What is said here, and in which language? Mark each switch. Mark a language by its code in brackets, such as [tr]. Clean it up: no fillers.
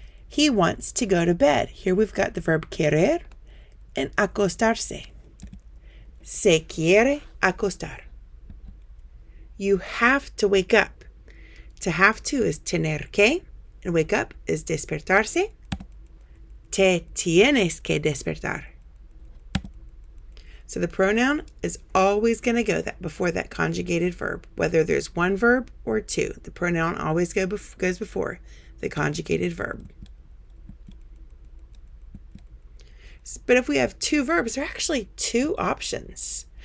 [en] He wants to go to bed. Here we've got the verb querer and acostarse. [es] Se quiere acostar. [en] You have to wake up. To have to is tener que, and wake up is despertarse. [es] Te tienes que despertar. [en] So the pronoun is always going to go before that conjugated verb, whether there's one verb or two. The pronoun always goes before the conjugated verb. But if we have two verbs, there are actually two options.